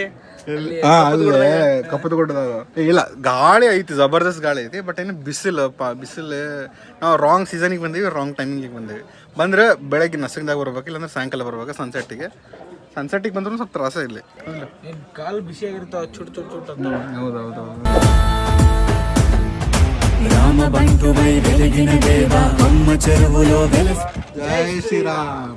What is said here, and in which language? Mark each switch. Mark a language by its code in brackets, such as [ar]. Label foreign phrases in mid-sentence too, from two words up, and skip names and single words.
[kn] ಅಲ್ಲೇ ಕಪ್ಪದ ಗುಡ್ಡದಾಗ ಇಲ್ಲ, ಗಾಳಿ ಐತಿ, ಜಬರ್ದಸ್ತ್ ಗಾಳಿ ಐತಿ. ಬಟ್ ಏನು ಬಿಸಿಲು ನಾವು [en] wrong seasonige [kn] ಬಂದೀವಿ, [en] wrong timingige [kn] ಬಂದೀವಿ. ಬಂದ್ರೆ ಬೆಳಗ್ಗೆ ನಸಗದಾಗ ಬರ್ಬೇಕು, ಇಲ್ಲಾಂದ್ರೆ ಸಾಯಂಕಾಲ ಬರ್ಬೇಕು ಸನ್ಸೆಟ್ಟಿಗೆ ಬಂದ್ರೂ ಸ್ವಲ್ಪ ತ್ರಾಸ ಇಲ್ಲಿ. ಕಾಲು ಬಿಸಿಯಾಗಿರ್ತಾವ, ಚುಟ್ ಚುಟ್ ಚುಟ್ ಅಂತ. ಹೌದೌದು. [te] రామ బంటువై వెలిగిన దేవా అమ్మ చెరువులో [hi] जय श्रीराम.